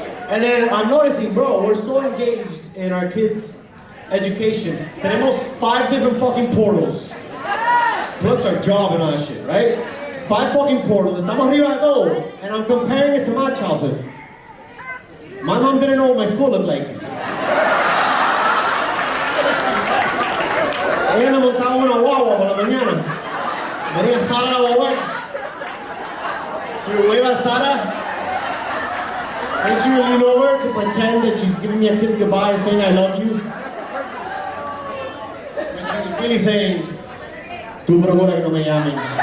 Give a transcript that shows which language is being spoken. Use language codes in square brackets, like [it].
[en] And then I'm noticing, bro, we're so engaged in our kids' education. Tenemos 5 different fucking portals. Plus our job and all that shit, right? 5 fucking portals. [es] Estamos arriba de todo. [en] And I'm comparing it to my childhood. My mom didn't know what my school looked like. [es] Ella me montaba una guagua por la mañana. Venía Sara a la [en] She would wave at Sara. And she would lean over to pretend that she's giving me a kiss goodbye and saying I love you. But she was really saying, [es] tú procura que no me llamen.